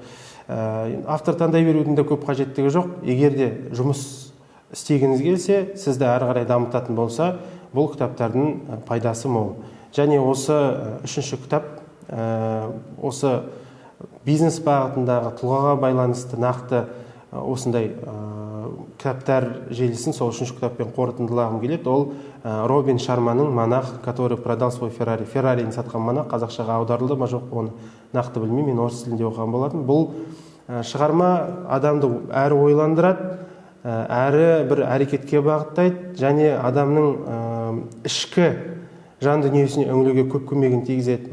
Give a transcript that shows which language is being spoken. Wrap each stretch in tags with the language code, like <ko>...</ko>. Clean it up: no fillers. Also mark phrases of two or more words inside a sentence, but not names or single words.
<kk>Автор таңдай берудің де көп қажеттігі жоқ. Егер де жұмыс істегіңіз келсе, сізді ары қарай дамытатын болса, бұл кітаптардың пайдасы мол. Және осы үшінші кітап осы бизнес бағытындағы тұлғаға байланысты нақты осындай кітаптар желісін сол үшінші кітаппен қорытындылағым келеді. Ол Робин Шарманың «Монах, который продал свой Феррари». Феррарини сатқан монах қазақшаға аударылды ма жоқ, оны нақты білмеймін, мен орыс тілінде оқыған болатын. Бұл шығарма адамды әрі ойландырады, әрі бір әрекетке бағыттайды, және адамның ішкі жан дүниесіне үңілуге көп көмегін тигізеді.</kk>